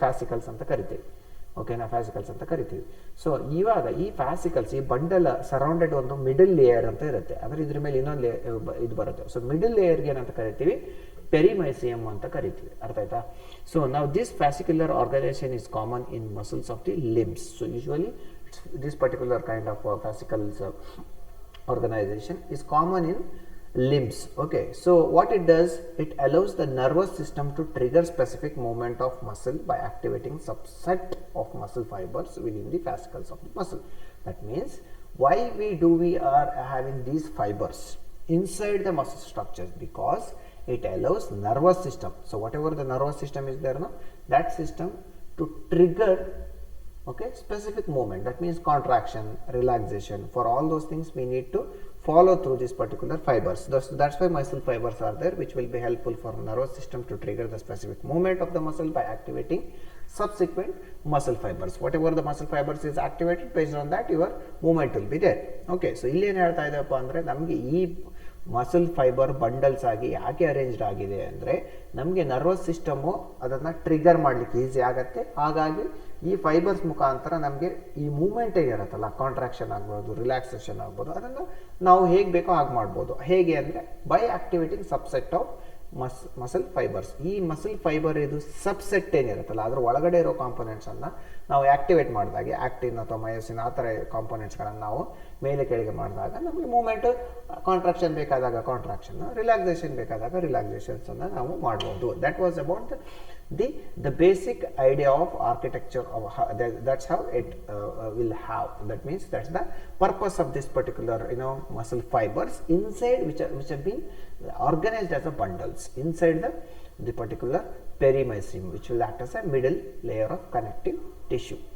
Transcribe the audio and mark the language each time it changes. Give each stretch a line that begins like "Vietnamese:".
Kannada: ಫ್ಯಾಸಿಕಲ್ಸ್ ಅಂತ ಕರಿತೀವಿ. ಓಕೆನಾ, ಫ್ಯಾಸಿಕಲ್ಸ್ ಅಂತ ಕರಿತೀವಿ. ಸೊ ಇವಾಗ ಈ ಫ್ಯಾಸಿಕಲ್ಸ್, ಈ ಬಂಡಲ್ ಸರೌಂಡೆಡ್ ಒಂದು ಮಿಡಲ್ ಲೇಯರ್ ಅಂತ ಇರುತ್ತೆ. ಅಂದ್ರೆ ಇದ್ರ ಮೇಲೆ ಇನ್ನೊಂದು ಇದು ಬರುತ್ತೆ. ಸೊ ಮಿಡಲ್ ಲೇಯರ್ಗೆ ಏನಂತ ಕರಿತೀವಿ? ಪೆರಿಮೈಸಿಯಂ ಅಂತ ಕರಿತೀವಿ. ಅರ್ಥ ಆಯ್ತಾ?
English: so
Kannada: ನಾವು
English: This fascicular organization is common in muscles of the limbs. So usually this particular kind of fascicles organization is common in limbs. Okay, so what it does, it allows the nervous system to trigger specific movement of muscle by activating subset of muscle fibers within the fascicles of the muscle. That means why we are having these fibers inside the muscle structures, because it allows nervous system. So whatever the nervous system is there, no, that system to trigger, okay, specific movement. That means contraction, relaxation. For all those things we need to follow through these particular fibers. That's why muscle fibers are there, which will be helpful for nervous system to trigger the specific movement of the muscle by activating subsequent muscle fibers. Whatever the muscle fibers is activated, based on that your movement will be there. Okay, so
Kannada: ಇಲ್ಲಿ ಏನು ಹೇಳ್ತಾ ಇದ್ದಪ್ಪ ಅಂದರೆ, ನಮಗೆ ಈ muscle fibre bundles ಆಗಿ ಯಾಕೆ arranged ಆಗಿದೆ ಅಂದರೆ, ನಮಗೆ ನರ್ವಸ್ ಸಿಸ್ಟಮು ಅದನ್ನು ಟ್ರಿಗರ್ ಮಾಡಲಿಕ್ಕೆ ಈಸಿ ಆಗುತ್ತೆ. ಹಾಗಾಗಿ ಈ ಫೈಬರ್ಸ್ ಮುಖಾಂತರ ನಮಗೆ ಈ ಮೂವ್ಮೆಂಟ್ ಏನಿರುತ್ತಲ್ಲ, ಕಾಂಟ್ರಾಕ್ಷನ್ ಆಗ್ಬೋದು, ರಿಲ್ಯಾಕ್ಸೇಷನ್ ಆಗ್ಬೋದು, ಅದನ್ನು ನಾವು ಹೇಗೆ ಬೇಕೋ ಹಾಗೆ ಮಾಡ್ಬೋದು. ಹೇಗೆ ಅಂದರೆ
English: By activating subset of muscle fibers.
Kannada: ಈ ಮಸಲ್ ಫೈಬರ್ ಇದು ಸಬ್ಸೆಟ್ ಏನಿರುತ್ತಲ್ಲ, ಅದರ ಒಳಗಡೆ ಇರೋ ಕಾಂಪೊನೆಂಟ್ಸನ್ನು ನಾವು ಆಕ್ಟಿವೇಟ್ ಮಾಡಿದಾಗ, ಆಕ್ಟಿನ್ ಅಥವಾ ಮಯೋಸಿನ್ ಆ ಥರ ಕಾಂಪೊನೆಂಟ್ಸ್ಗಳನ್ನು ನಾವು ಮೇಲೆ ಕೆಳಗೆ ಮಾಡಿದಾಗ ನಮಗೆ ಮೂವ್ಮೆಂಟ್, ಕಾಂಟ್ರಾಕ್ಷನ್ ಬೇಕಾದಾಗ ಕಾಂಟ್ರಾಕ್ಷನ್, ರಿಲ್ಯಾಕ್ಸೇಷನ್ ಬೇಕಾದಾಗ ರಿಲ್ಯಾಕ್ಸೇಷನ್ಸನ್ನು ನಾವು ಮಾಡ್ಬೋದು.
English: That was about the basic idea of architecture of that's how it will have. That means that's the purpose of this particular muscle fibers inside, which have been organized as a bundles inside the particular perimysium, which will act as a middle layer of connective tissue.